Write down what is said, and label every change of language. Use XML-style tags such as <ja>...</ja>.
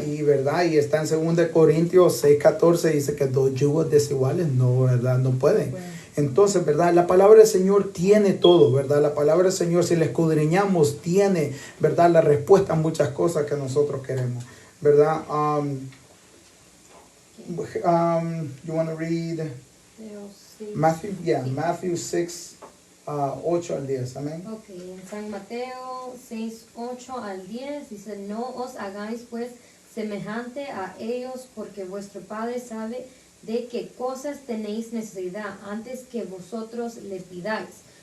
<es>Y está en 2 Corintios 6:14, dice que 2 yugos desiguales no, ¿verdad?, no pueden. Bueno. Entonces, ¿verdad?, la palabra del Señor tiene todo, ¿verdad? La palabra del Señor, si la escudriñamos, tiene, ¿verdad?, la respuesta a muchas cosas que nosotros queremos, ¿verdad?</es> <en>You want to read Matthew? Yeah,</en> <es>Matthew 6. 8 al 10, amén. Ok, en San Mateo 6, 8 al 10 dice: no os hagáis pues semejante a ellos, porque vuestro Padre sabe de qué cosas tenéis necesidad antes que vosotros le pidáis.</es>